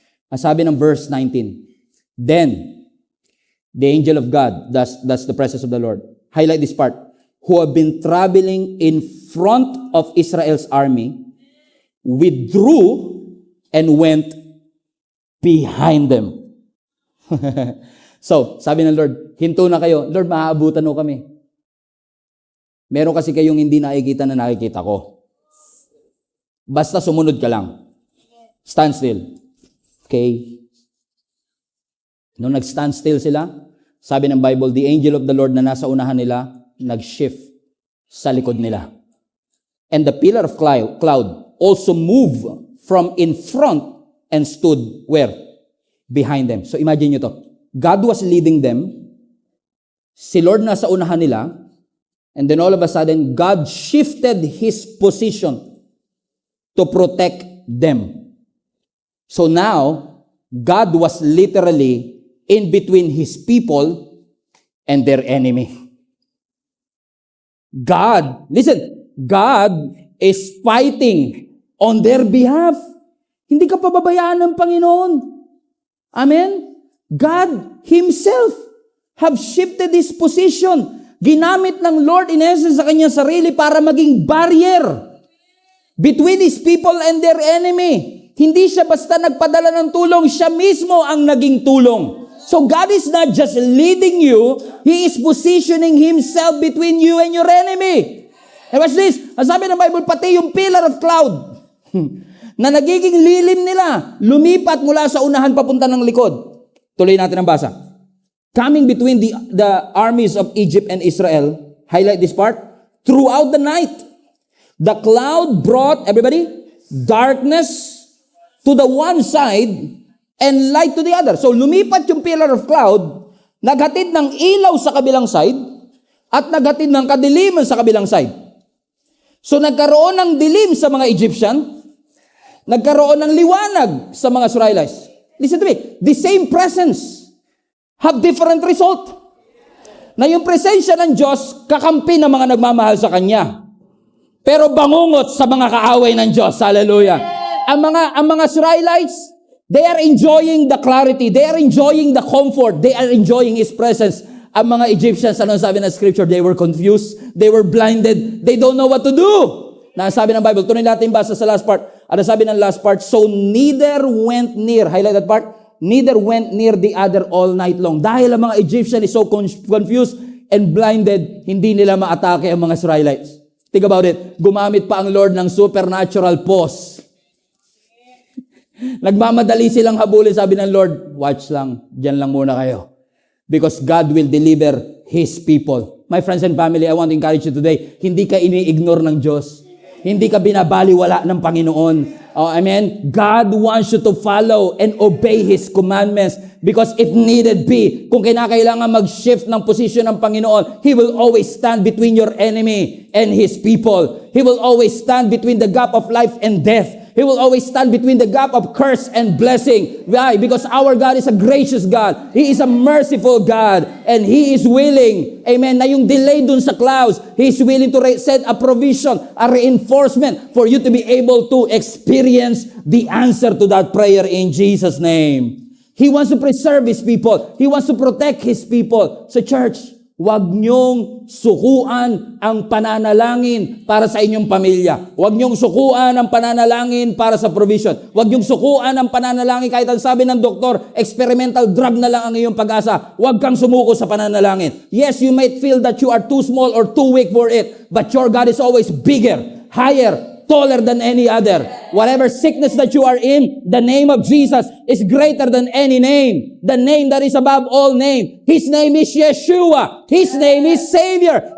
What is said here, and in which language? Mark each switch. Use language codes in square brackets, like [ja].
[en] Ang sabi ng verse 19, then, the angel of God, that's the presence of the Lord, highlight this part, who have been traveling in front of Israel's army, withdrew and went behind them. [tl] So, sabi ng Lord, hinto na kayo. Lord, maaabutan mo kami. Meron kasi kayong hindi nakikita na nakikita ko. Basta sumunod ka lang. Stand still. Okay? Nung nag-stand still sila, sabi ng Bible, the angel of the Lord na nasa unahan nila, nag-shift sa likod nila. [en] And the pillar of cloud also moved from in front and stood where? Behind them. So imagine nyo to. God was leading them. Si Lord nasa unahan nila. And then all of a sudden, God shifted His position to protect them. So now, God was literally in between His people and their enemy. God, listen, God is fighting on their behalf. [tl] Hindi ka pababayaan ng Panginoon. [en] Amen? God Himself have shifted His position. [tl] Ginamit ng Lord in essence sa kanyang sarili para maging barrier between His people and their enemy. Hindi siya basta nagpadala ng tulong, siya mismo ang naging tulong. [en] So God is not just leading you, He is positioning Himself between you and your enemy. [tl] And watch this, ang sabi ng Bible, pati yung pillar of cloud na nagiging lilim nila, lumipat mula sa unahan papunta ng likod. Tuloy natin ang basa. [en] Coming between the armies of Egypt and Israel, highlight this part, throughout the night, the cloud brought, everybody, darkness to the one side and light to the other. [tl] So lumipat yung pillar of cloud, naghatid ng ilaw sa kabilang side, at naghatid ng kadiliman sa kabilang side. So nagkaroon ng dilim sa mga Egyptian, nagkaroon ng liwanag sa mga Israelites. [en] Listen to me, the same presence have different result. [tl] Na yung presensya ng Diyos, kakampi ng mga nagmamahal sa Kanya. Pero bangungot sa mga kaaway ng Diyos. Hallelujah. [en] Ang mga Israelites, they are enjoying the clarity. They are enjoying the comfort. They are enjoying His presence. [tl] Ang mga Egyptians, ano sabi ng scripture? [en] They were confused. They were blinded. They don't know what to do. [tl] Na sabi ng Bible, tuloy natin basa sa last part. Ano sabi ng last part? [en] So neither went near. Highlight that part. Neither went near the other all night long. [tl] Dahil ang mga Egyptian is so confused and blinded, hindi nila maatake ang mga Israelites. Think about it. Gumamit pa ang Lord ng supernatural pause. Nagmamadali silang habulin. Sabi ng Lord, watch lang. Diyan lang muna kayo. [en] Because God will deliver His people. My friends and family, I want to encourage you today. [tl] Hindi ka ini-ignore ng Diyos. Hindi ka binabaliwala ng Panginoon. [en] Oh, amen? God wants you to follow and obey His commandments because if needed be, kung kinakailangan mag-shift ng posisyon ng Panginoon, He will always stand between your enemy and His people. He will always stand between the gap of life and death. He will always stand between the gap of curse and blessing. Why? Because our God is a gracious God. He is a merciful God. And He is willing, amen, na yung delay dun sa clouds, He is willing to set a provision, a reinforcement for you to be able to experience the answer to that prayer in Jesus' name. He wants to preserve His people. He wants to protect His people. So church, huwag niyong sukuan ang pananalangin para sa inyong pamilya. [tl] Huwag niyong sukuan ang pananalangin para sa provision. Huwag niyong sukuan ang pananalangin kahit ang sabi ng doktor, experimental drug na lang ang iyong pag-asa. Huwag kang sumuko sa pananalangin. [en] Yes, you might feel that you are too small or too weak for it, but your God is always bigger, higher, taller than any other. Whatever sickness that you are in, the name of Jesus is greater than any name. The name that is above all name. His name is Yeshua. His name is Savior.